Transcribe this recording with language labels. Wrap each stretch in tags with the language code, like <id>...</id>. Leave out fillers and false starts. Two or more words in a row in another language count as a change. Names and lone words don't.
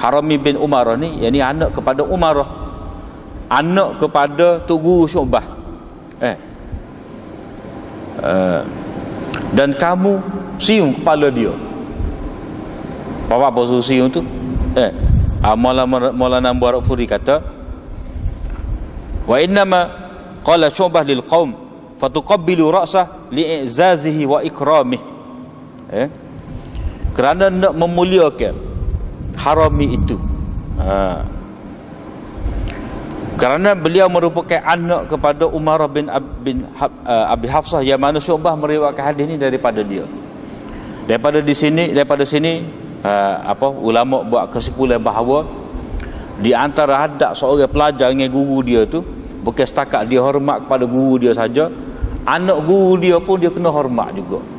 <ms>Harami bin Umarah ni, yang ni anak kepada Umarah, anak kepada Tok Guru Syu'bah. Dan kamu siung kepala dia. Apa suruh siung tu? Maulana Mubarak Furi kata,</ms> <ar>وإنما قال شعبة للقوم فتقبلوا رأسه لإعزازه وإكرامه.</ar> <ms>Kerana nak memuliakan Harami itu. Kerana beliau merupakan anak kepada Umar bin Abi Hafsah, yang mana Syu'bah meriwayatkan hadis ini daripada dia. Daripada sini ulama buat kesimpulan bahawa di antara adab seorang pelajar dengan guru dia tu, bukan setakat dia hormat kepada guru dia saja, anak guru dia pun dia kena hormat juga.</ms>